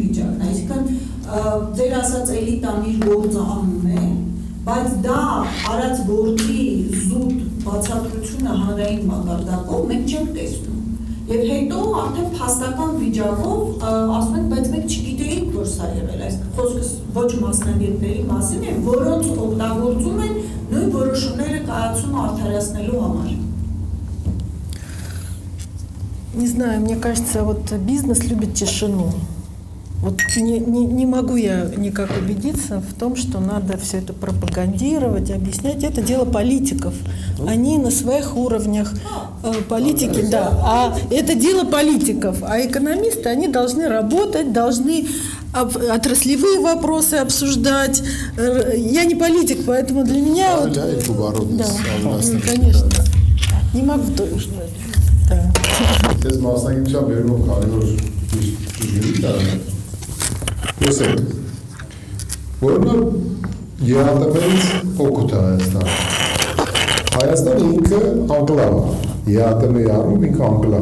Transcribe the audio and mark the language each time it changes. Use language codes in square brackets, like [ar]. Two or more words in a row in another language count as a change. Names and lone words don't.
[hy] վիճակն է, այսինքն ձեր ասած էլիտան իր գործը անում է, բայց դա արած գործի զուտ բացատրությունը հանրային մակարդակով մենք չենք տեսնում։ Եվ հետո արդեն փաստական վիճակով ասում են, բայց մենք չգիտեինք, որ սա եղել է, խոսքս ոչ մասնագետների մասին է, որոնց օգտագործում են նույն որոշումները կայացումը արդարացնելու համար։ [ru] Не знаю, мне кажется, вот бизнес любит тишину. Вот не могу я никак убедиться в том, что надо все это пропагандировать, объяснять. Это дело политиков. Они на своих уровнях, политики, да, а это дело политиков. А экономисты, они должны работать, должны отраслевые вопросы обсуждать. Я не политик, поэтому для меня... Вот, да, конечно. Не могу тоже. Да. [hy] Տեսեք, որոնք ԵԱՏՄ-ից օգուտ է Հայաստան։ Հայաստանը ինքը անկլավ է, ԵԱՏՄ-ի առումով ինքը անկլավ